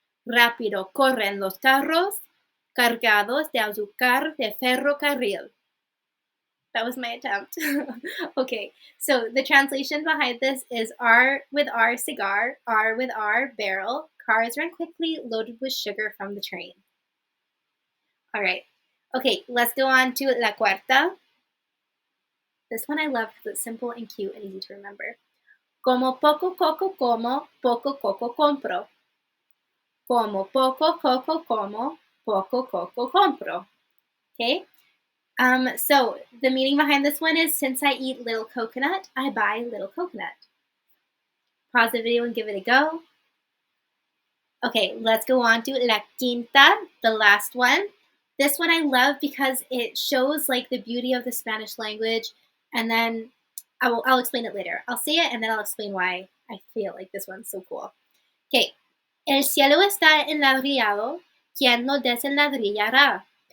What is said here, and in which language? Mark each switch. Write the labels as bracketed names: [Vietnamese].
[Spanish] Rápido corren los carros cargados de azúcar de ferrocarril. [English] That was my attempt. Okay, so the translation behind this is R with R cigar, R with R barrel. Cars run quickly, loaded with sugar from the train. All right. Okay, let's go on to [Spanish] la cuarta. [English] This one I love because it's simple and cute and easy to remember. [Spanish] Como poco coco como, poco coco compro. Como poco coco como, poco coco compro. Okay? [English] So the meaning behind this one is, since I eat little coconut, I buy little coconut. Pause the video and give it a go. Okay, let's go on to [Spanish] la quinta, [English] the last one. This one I love because it shows like the beauty of the Spanish language, and then I'll explain it later. I'll say it and then I'll explain why I feel like this one's so cool. [Spanish] Okay, el cielo está enladrillado, ¿quién lo desenladrillará?